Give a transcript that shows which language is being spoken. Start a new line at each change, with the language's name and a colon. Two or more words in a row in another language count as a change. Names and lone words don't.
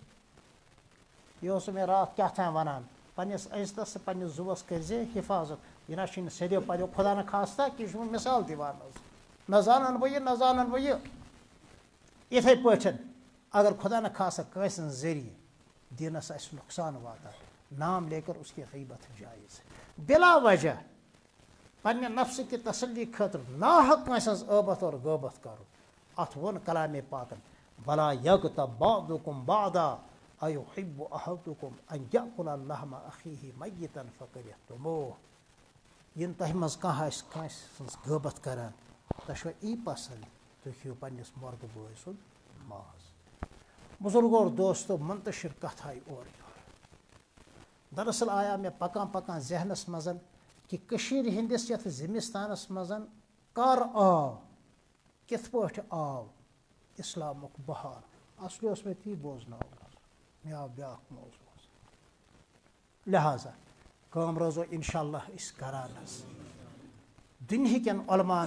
Kashmiri: یہِ اوس مےٚ راتھ کیٛاہ تام وَنان پنٛنِس عزتس تہٕ پنٛنِس زُوَس کٔرۍزِ حِفاظت یہِ نہ چھُنہٕ سیٚدیو پدیو خۄدا نہ خاستہ کہِ یہِ چھُ مِثال دِوان حظ نہ زانن بہٕ یہِ نہ زانن بہٕ یہِ یِتھٕے پٲٹھۍ اگر خۄدا نہ خاستہ کٲنٛسہِ ہٕنٛز ذٔریعہٕ دیٖنس آسہِ نۄقصان واتان
Urdu: نام لے کر اس کی غیبت جایز ہے
Kashmiri: بلا وجہ پنٛنہِ نفسہٕ کہِ تسلی خٲطرٕ ناحق کٲنٛسہِ ہٕنٛز ٲبت اور غٲبت کرُن اتھ ووٚن کلامے پاکن
Arabic: بلا یغتب بعضکم بعضا ایحب احدکم ان یأکل لحم اخیہ میتا فکرہتموہ
Kashmiri: یِنہٕ تۄہہِ منٛز کانٛہہ آسہِ کٲنٛسہِ ہٕنٛز غٲبت کران تۄہہِ چھُوا یی پسنٛد تُہۍ کھیٚیِو پنٛنِس مردٕ بٲے سُنٛد ماز
Urdu: بزرگو اور دوستو
Kashmiri: منتشر کتھ آیہِ اورٕ یورٕ دراصل آیا مےٚ پکان پکان ذہنس منٛز کہِ کٔشیٖرِ ہِنٛدِس یتھ زمستانس منٛز کر آو کِتھ پٲٹھۍ آو اسلامُک بہار اصلی اوس مےٚ تی بوزناوُن مےٚ آو بیٛاکھ موضوع لہذا کٲم روزو
Arabic: انشاء اللہ
Kashmiri: أسۍ کران حظ دُنہِکٮ۪ن علماہن